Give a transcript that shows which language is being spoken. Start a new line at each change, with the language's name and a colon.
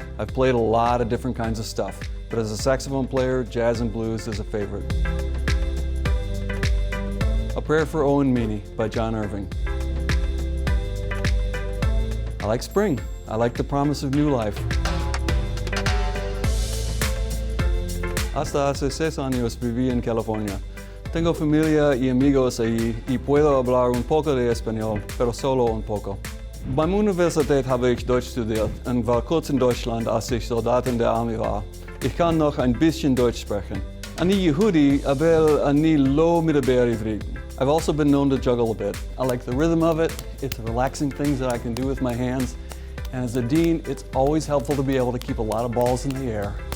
English: I've played a lot of different kinds of stuff, but as a saxophone player, jazz and blues is a favorite. A Prayer for Owen Meany by John Irving. I like spring. I like the promise of new life.
Spanish: Hasta hace 6 años viví en California. Tengo familia y amigos allí y puedo hablar un poco de español, pero solo un poco.
German: Beim Universität habe ich Deutsch studiert und war kurz in Deutschland, als ich Soldat in der Armee war. Ich kann noch ein bisschen Deutsch sprechen.
Hebrew: Ani Yehudi,
German: aber
Hebrew: ani lo midaber ivrit.
English: I've also been known to juggle a bit. I like the rhythm of it. It's relaxing things that I can do with my hands. And as a dean, it's always helpful to be able to keep a lot of balls in the air.